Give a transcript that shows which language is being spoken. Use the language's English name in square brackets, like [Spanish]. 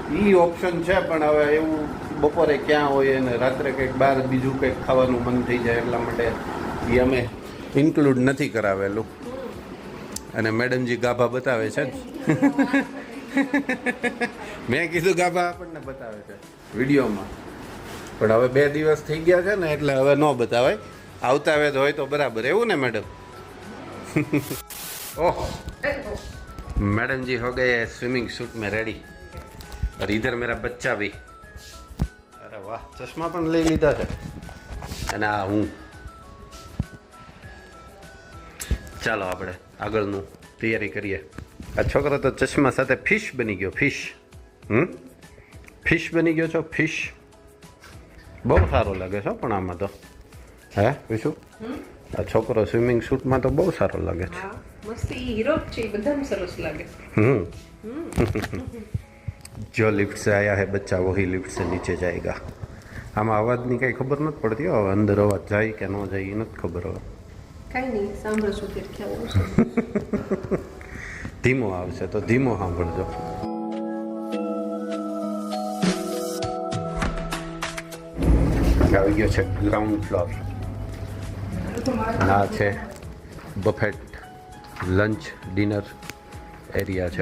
[Gujarati] એ option છે, પણ હવે એવું બપોરે ક્યાં હોય અને રાત્રે કંઈક બહાર બીજું કંઈક ખાવાનું મન થઈ જાય એટલા માટે એ અમે ઇન્ક્લુડ નથી કરાવેલું. અને મેડમજી ગાભા બતાવે છે મેં કીધું ગાભા આપણને બતાવે છે વિડીયોમાં, પણ હવે 2 દિવસ થઈ ગયા છે ને એટલે હવે ન બતાવાય. આવતા વેદ હોય તો બરાબર, એવું ને મેડમ? ઓહ, [Hindi] मैडम जी हो गए स्विमिंग सूट में रेडी. और इधर मेरा बच्चा भी. अरे वाह, चश्मा [Gujarati] પણ લઈ લીધા છે. અને આ હું. ચાલો આપણે આગળનું તૈયારી કરીએ. આ છોકરો તો ચશ્મા સાથે ફિશ બની ગયો. ફિશ બની ગયો છો, ફિશ. બહુ સારો લાગે છે પણ આમાં તો. હે વિશુ? આ છોકરો સ્વિમિંગ સૂટમાં તો બહુ સારો લાગે છે. મસ્તી હીરો છે, બધાને સરસ લાગે. [Hindi] जो लिफ्ट से आया है बच्चा वही लिफ्ट से नीचे जाएगा. [Gujarati] આમાં અવાજની કંઈ ખબર નથી પડતી. હવે અંદર અવાજ જાય કે ન જાય એ નથી ખબર. હવે કાંઈ નહીં, સાંભળશું કે ખ્યાલ આવશે. ધીમો આવશે તો ધીમો સાંભળજો. આવી ગયો છે ગ્રાઉન્ડ ફ્લોર. આ છે બફેટ લંચ ડિનર એરિયા છે.